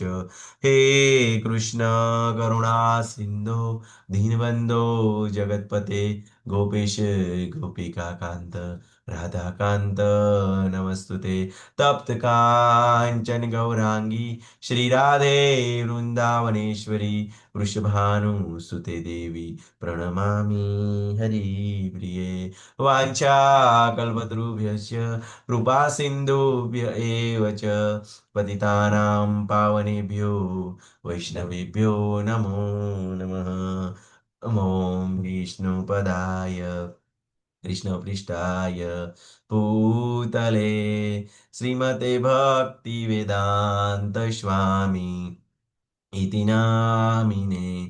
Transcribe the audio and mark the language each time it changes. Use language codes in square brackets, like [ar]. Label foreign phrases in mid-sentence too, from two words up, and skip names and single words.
[sa] હે કૃષ્ણ કરુણા સિંધુ દીનબંધો જગતપતે ગોપેશ ગોપિકા કાંત રાધાકાંત નમસ્તુતે. તપ્ત કાંચન ગૌરાંગી શ્રી રાધે વૃંદાવનેશ્વરી વૃષભાનુસુતે દેવી प्रणमामि हरिप्रिये. वाञ्छाकल्पतरुभ्यश्च कृपा सिन्धुभ्य एव च पतितानां पावनेभ्यो वैष्णवेभ्यो नमो नमः. ॐ विष्णुपदाय कृष्णपृष्ठाय भूतले श्रीमते भक्तिवेदान्तस्वामी इति नामिने.